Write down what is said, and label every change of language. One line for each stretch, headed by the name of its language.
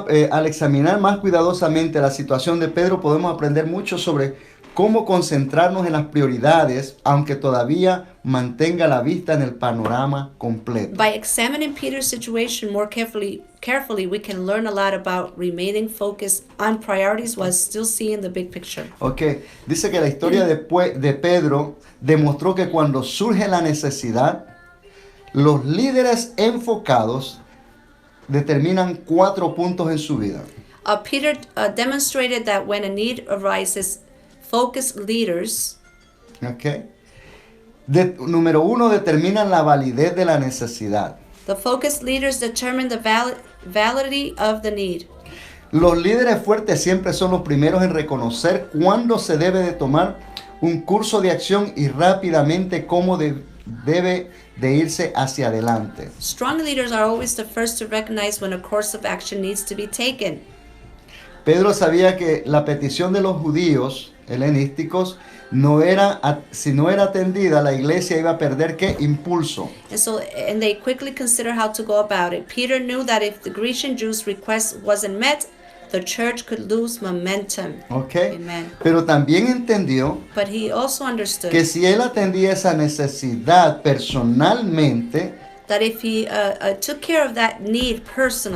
Spanish: Al examinar más cuidadosamente la situación de Pedro, podemos aprender mucho sobre cómo concentrarnos en las prioridades, aunque todavía mantenga la vista en el panorama completo.
English: By examining Peter's situation more carefully, we can learn a lot about remaining focused on priorities while still seeing the big picture. Okay.
Spanish: Dice que la historia de Pedro demostró que cuando surge la necesidad, los líderes enfocados determinan 4 puntos en su vida.
English: Peter demonstrated that when a need arises, focused leaders, Okay.
Spanish: Número 1, determinan la validez de la necesidad.
English: the focused leaders determine the validity of the need.
Spanish: Los líderes fuertes siempre son los primeros en reconocer cuándo se debe de tomar un curso de acción y rápidamente cómo debe de irse hacia adelante.
English: Strong leaders are always the first to recognize when a course of action needs to be taken.
Spanish: Pedro sabía que la petición de los judíos helenísticos si no era atendida, la iglesia iba a perder ¿qué? Impulso.
English: And they quickly consider how to go about it. Peter knew that if the Grecian Jews' request wasn't met, the church could lose momentum. Okay. Amen.
Spanish: Pero también entendió
English: But he also understood
Spanish: que si él atendía esa necesidad personalmente,
English: that if he took care of that need personally,